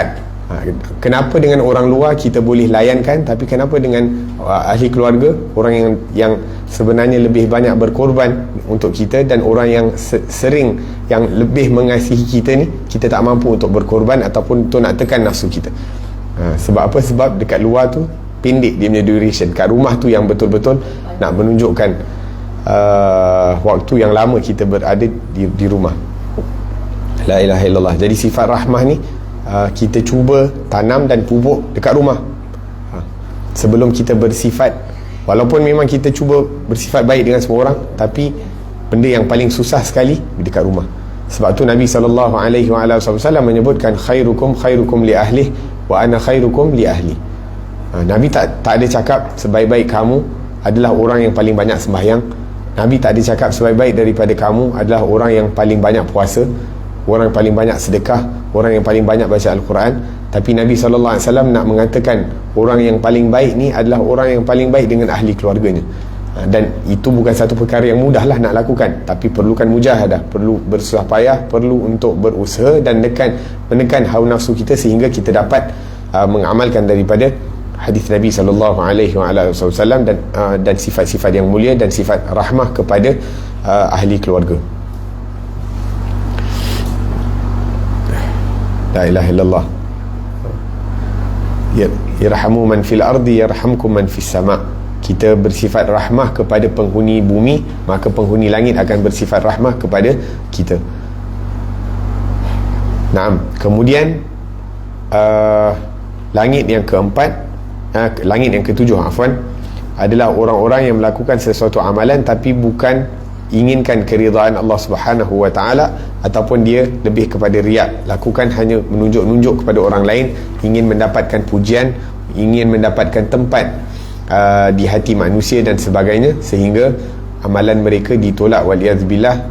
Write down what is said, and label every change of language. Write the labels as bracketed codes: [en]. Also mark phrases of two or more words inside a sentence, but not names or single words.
[ms] Kenapa dengan orang luar kita boleh layankan, tapi kenapa dengan ahli keluarga, orang yang sebenarnya lebih banyak berkorban untuk kita, dan orang yang sering yang lebih mengasihi kita ni, kita tak mampu untuk berkorban ataupun untuk nak tekan nafsu kita. Sebab apa? Sebab dekat luar tu pendek dia punya duration, kat rumah tu yang betul-betul nak menunjukkan waktu yang lama kita berada di rumah. [ar] لا إله إلا الله. [ms] Jadi sifat rahmah ni kita cuba tanam dan pupuk dekat rumah. Sebelum kita bersifat, walaupun memang kita cuba bersifat baik dengan semua orang, tapi benda yang paling susah sekali dekat rumah. Sebab tu Nabi SAW menyebutkan [ar] خيركم خيركم لأهلي وأنا خيركم لأهلي. [ms] Nabi tak ada cakap sebaik-baik kamu adalah orang yang paling banyak sembahyang. Nabi tak ada cakap sebaik-baik daripada kamu adalah orang yang paling banyak puasa, orang yang paling banyak sedekah, orang yang paling banyak baca Al-Quran. Tapi Nabi SAW nak mengatakan orang yang paling baik ni adalah orang yang paling baik dengan ahli keluarganya. Dan itu bukan satu perkara yang mudah lah nak lakukan, tapi perlukan mujahadah, perlu bersusah payah, perlu untuk berusaha dan menekan hawa nafsu kita sehingga kita dapat mengamalkan daripada hadis Nabi SAW dan sifat-sifat yang mulia dan sifat rahmah kepada ahli keluarga. [ar] لا إله إلا الله. يرحم من في الأرض يرحمكم من في السماء'. [ms] Kita bersifat rahmah kepada penghuni bumi, maka penghuni langit akan bersifat rahmah kepada kita. Naam. Kemudian langit yang keempat, langit yang ketujuh adalah orang-orang yang melakukan sesuatu amalan tapi bukan inginkan keridhaan Allah [ar] سبحانه وتعالى, [ms] ataupun dia lebih kepada riak, lakukan hanya menunjuk-nunjuk kepada orang lain, ingin mendapatkan pujian, ingin mendapatkan tempat di hati manusia dan sebagainya, sehingga amalan mereka ditolak waliyazbillah.